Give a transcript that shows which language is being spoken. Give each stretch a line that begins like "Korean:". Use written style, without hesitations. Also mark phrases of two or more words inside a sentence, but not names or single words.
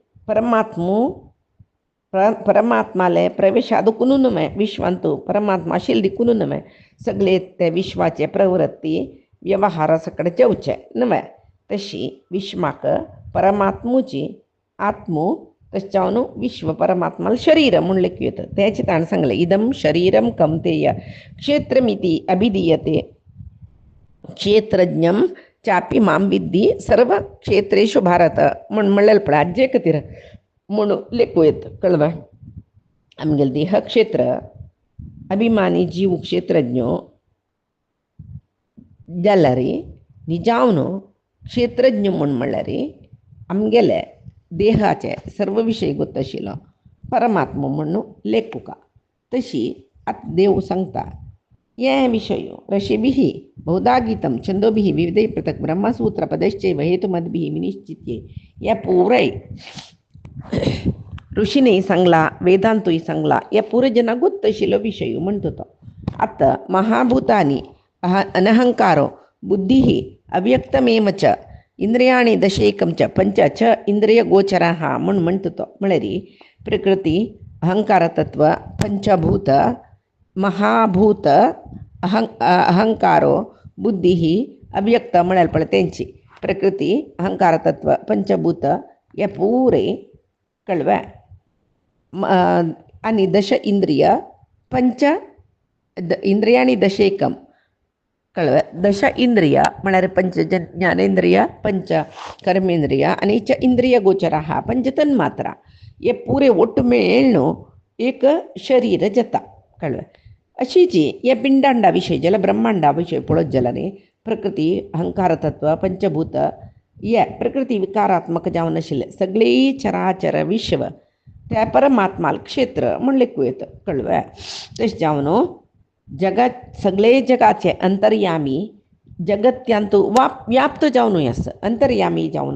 Konkani: परमात्माले प्रवेश आदुकून न्हय विश्वांतू परमात्मा आशिल्ल दिकून न्हय सगळे ते विश्वाचे प्रवृत्ती व्यवहारा सकड जेवचे न्हय तशी विश्वाक परमात्मूची आत्मो तशें जावन विश्व परमात्माला शरीर म्हूण लेखूं येता तेचे ताणें सांगलें
Sanskrit: इदम शरीरम कमतेय क्षेत्रमिती अभिधीयते क्षेत्रज्ञम चापी माम विद्दी सर्व क्षेत्रेषु भारत
Konkani: म्हूण म्हणलें पळय हाजे खातीर म्हूण लेखूं येता कळ्ळें आमगेले देह क्षेत्र अभिमानी जीव क्षेत्रज्ञ जाल्यार निजावन क्षेत्रज्ञ म्हूण म्हणल्यार आमगेले देहाचे सर्व विशय गोत आशिल्लो परमात्मा म्हणून लेखुका तशी आतां देव सांगता ये विषय
Sanskrit: ऋषिभिः बहुधा गीतं छंदोभिः विविधैः पृथक् ब्रह्मसूत्रपदैश्चैव हेतुमद्भिः विनिश्चित्य
Konkani: या पुराय ऋषीने सांगला वेदांतूय सांगला या पूर्वजना गोत आशिल्लो विशय म्हणटा तो आतां
Sanskrit: महाभूतानी अनहंकारो बुद्धिः अव्यक्तमेव च इंद्रियाणि दशैकं च पंच च इंद्रियगोचराः
Konkani: म्हूण म्हणटा तो म्हळ्यार प्रकृती अहंकार तत्व पंचभूत महाभूत
Sanskrit: अहंकारो बुद्धी अव्यक्त
Konkani: म्हळ्यार पळय तेंची प्रकृती अहंकार तत्व पंचभूत हे पुरे कळ्ळें आनी दश इंद्रिय
Sanskrit: पंच इंद्रियाणि दशैकम
Konkani: कळ्ळें दश इंद्रिय म्हळ्यार पंच ज्ञानेंद्रिय पंच कर्मेंद्रिय आनी
Sanskrit: च इंद्रिय गोचराः
Konkani: पंच तन्मात्रा हे पुरे ಒಟ್ಟು मेळून एक शरीर जाता कळ्ळें अशी जी हे पिंडांडा विशय जाल्यार ब्रह्मांडा विशय पळोवत जाल्यार प्रकृती अहंकार तत्व पंचभूत हे प्रकृती विकारात्मक जावन आशिल्ले सगळी चराचर विश्व त्या परमात्माल क्षेत्र म्हूण लेखूं येता कळ्ळें तशें जावन जगत सगळे जगाचे अंतर्यामी जगत्यांतू व्याप्त जावनूय आसा अंतर्यामी जावन